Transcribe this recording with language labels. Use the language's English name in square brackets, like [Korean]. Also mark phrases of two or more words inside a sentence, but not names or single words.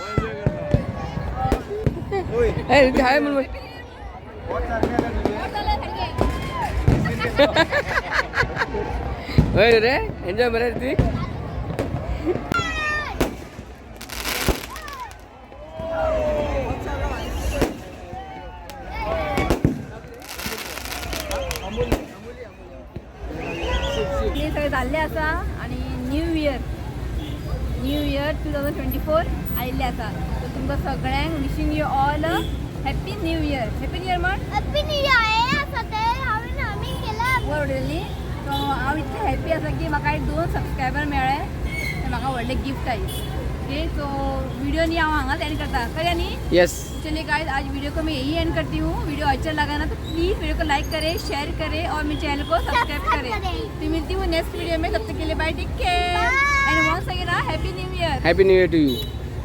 [Konkani] हाय म्हणून होय रे. एन्जॉय बरं ती. हे सगळे जाल्ले आसा आणि न्यू इयर 2024 आयिल्ले आसा. [English] सो [Konkani] तुमकां सगळ्यांक [English] wishing you all a happy new year. Happy New Year [Konkani] म्हण. [English] Happy New Year. [Konkani] हे आसा ते हांवें आमी केला. वर उडयल्ली. सो हांव इतलें हॅप्पी आसा की म्हाका एक 2 सबस्क्रायबर मेळ्ळे. ते म्हाका व्हडले गिफ्ट आई. ओके सो वीडियो नहीं हांव हांगाच एंड करता करिया नी. यस. [Hindi] चलिए गाइस आज वीडियो को मैं यही एंड करती हूँ. वीडियो अच्छा लगा ना तो प्लीज़ वीडियो को लाइक करें, शेयर करें और मेरे चैनल को सब्सक्राइब करें. तो मिलती हूँ [English] next video [Hindi] में. तब तक के लिए बाय, [English] take care and once again happy new year. Happy New Year to you.